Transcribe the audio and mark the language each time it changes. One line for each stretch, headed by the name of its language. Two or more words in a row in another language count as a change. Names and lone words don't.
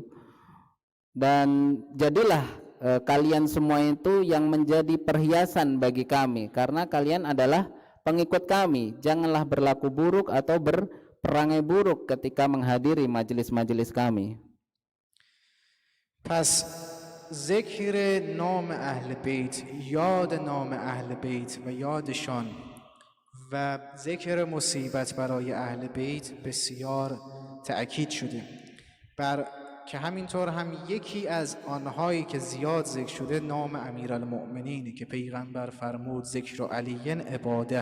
Indonesian: Dan jadilah kalian semua itu yang menjadi perhiasan bagi kami, karena kalian adalah pengikut kami. Janganlah berlaku buruk atau berperangai buruk ketika menghadiri majelis-majelis kami.
Persian: پس ذکر نام اهل بیت، یاد نام اهل بیت و یادشان و ذکر مصیبت برای اهل بیت بسیار تأکید شده. که همینطور هم یکی از آنهایی که زیاد ذکر شده نام امیرالمؤمنین که پیغمبر فرمود
Arabic: ذکر علی عباده.